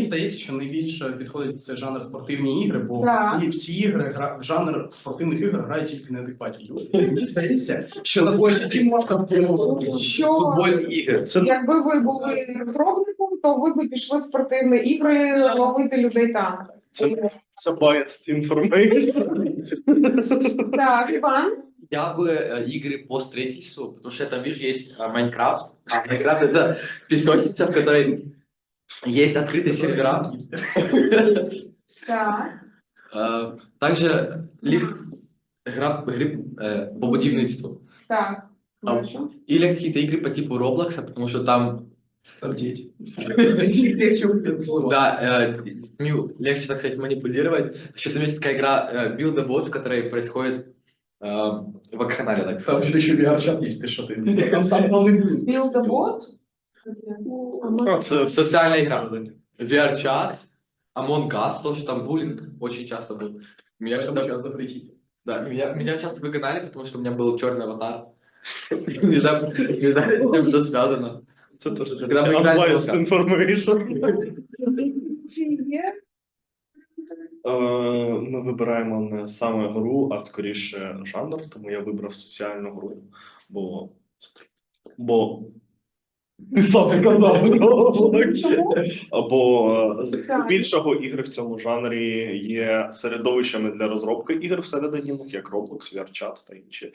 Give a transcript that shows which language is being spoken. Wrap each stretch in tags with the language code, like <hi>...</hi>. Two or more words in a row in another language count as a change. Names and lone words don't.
<uk>здається, що найбільше підходить цей жанр спортивні ігри, бо Так. в ці ігри в жанр спортивних ігор грають тільки неадекватні люди. Мені здається, що на футбольні можна впливати. Що Футбольні ігри. Це якби ви були розробником, то ви б пішли в спортивні ігри ловити людей там. це</uk> <en>biased information.</en> <uk>Так, Іван.</uk> <ru>Я бы игры по строительству, потому что там, видишь, есть Майнкрафт. А Майнкрафт — это песочница, в которой есть открытые сервера. Так. Также игры по будівництву.</ru> <uk>Так. Бачу.</uk> <ru>Или какие-то игры по типу Роблокса, потому что там,</ru> <uk>Там діти.</uk> <ru>да, легче, так сказать, манипулировать. Еще там есть такая игра Build a Boat, в которой происходит вакханалия, так Там сказать.</ru> <uk>ще VR-чат є, ти що ти? Там сам головний був. Build a bot? Це</uk> <ru>Социальная игра. VR-чат, Among Us, тоже там буллинг очень часто был. Меня Я всегда-</ru> <uk>чат запретіть.</uk> <ru>Да, меня часто выгоняли, потому что у меня был черный аватар. Не знаю, с чем это связано.</ru> <uk>Це теж Когда ми граємо в</uk> <en>biased information.</en> <uk>Є. Ми вибираємо не саме гру, а скоріше жанр, тому я вибрав соціальну гру, бо ти сам сказав. Бо здебільшого ігри в цьому жанрі є середовищами для розробки ігр всередині них, як Roblox, VR-чат та інші.</uk>